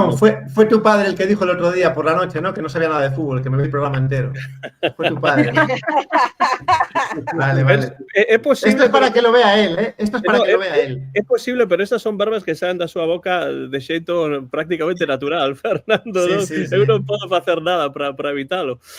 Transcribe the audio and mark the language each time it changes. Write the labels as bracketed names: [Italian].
[Spanish] Antón, fue tu padre el que dijo el otro día por la noche, ¿no? Que no sabía nada de fútbol, que me vi el programa entero. Fue tu padre, ¿no? Vale. [Galician] É posible, [Spanish] esto es para que lo vea él, ¿eh? Esto es para que lo vea él. [Galician] É posible, pero esas son barbas que saen da súa boca de xeito prácticamente natural, Fernando. [Spanish] Sí. [Galician] Eu non podo facer nada para evitalo.